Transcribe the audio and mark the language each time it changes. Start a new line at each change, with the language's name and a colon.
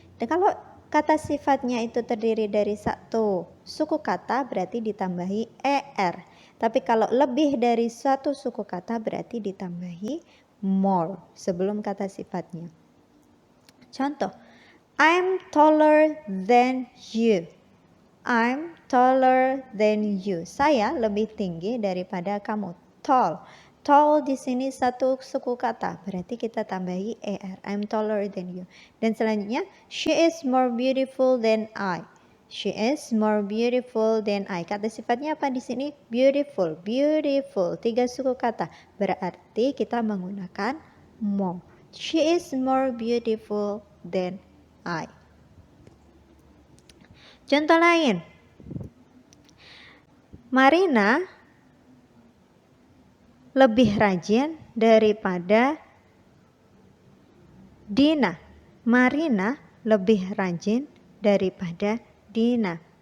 Indonesian: Dan kalau kata sifatnya itu terdiri dari satu suku kata berarti ditambahi er. Tapi kalau lebih dari satu suku kata berarti ditambahi more sebelum kata sifatnya.
English: Contoh, I'm taller than you. I'm taller than you.
Indonesian: Saya lebih tinggi daripada kamu. Tall. Tall di sini satu suku kata, berarti kita tambahi er.
English: I'm taller than you.
Indonesian: Dan selanjutnya,
English: she is more beautiful than I. She is more beautiful than I.
Indonesian: Kata sifatnya apa di sini? Beautiful. Beautiful. 3 suku kata. Berarti kita menggunakan more.
English: She is more beautiful than I.
Indonesian: Contoh lain. Marina lebih rajin daripada Dina. Marina lebih rajin daripada Dina.